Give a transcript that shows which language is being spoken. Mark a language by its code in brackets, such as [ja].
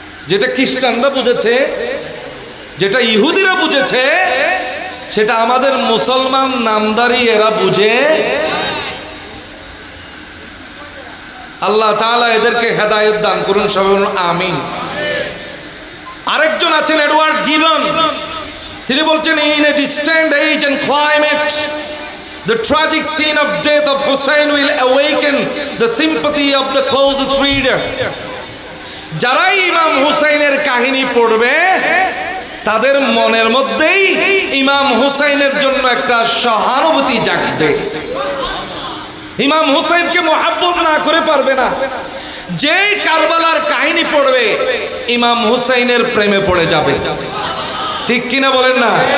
[bn] যেটা খ্রিস্টানরা বুঝেছে, যেটা ইহুদিরা বুঝেছে, সেটা আমাদের মুসলমান নামদারি এরা বুঝে। আল্লাহ তাআলা এদেরকে হেদায়েত দান করুন, সবাই বলুন আমিন। [en] আরেকজন আছেন Edward Gibbon, তিনি বলছেন, in a distant age and climate, the tragic scene of death of Hussein will awaken the sympathy of the closest reader. [bn] যারাই ইমাম হুসাইনের কাহিনী পড়বে তাদের মনের মধ্যেই ইমাম হুসাইনের জন্য একটা সহানুভূতি জাগবে। ইমাম হুসাইনকে মহব্বত না করে পারবে না। যেই কারবালার কাহিনী পড়বে ইমাম হুসাইনের প্রেমে পড়ে যাবে। ঠিক কিনা বলেন না?